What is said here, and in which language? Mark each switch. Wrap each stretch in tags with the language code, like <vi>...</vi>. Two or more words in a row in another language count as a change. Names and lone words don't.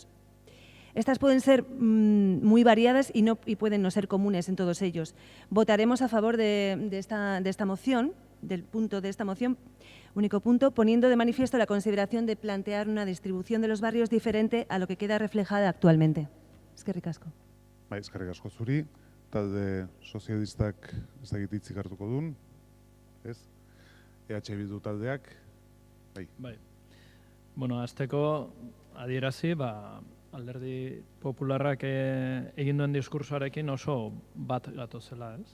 <es>Estas pueden ser muy variadas y pueden no ser comunes en todos ellos. Votaremos a favor de esta moción, del punto de esta moción, único punto, poniendo de manifiesto la consideración de plantear una distribución de los barrios diferente a lo que queda reflejada actualmente.</es> <eu>Eskerrik asko. Eskerrik asko zuri, talde sozialistak ez dakit hitzik hartuko duen, ez? EH Bildu taldeak, bai. Bueno, azteko adierazi, alderdi popularrak egin duen diskursoarekin oso bat gatozela, ez?</eu>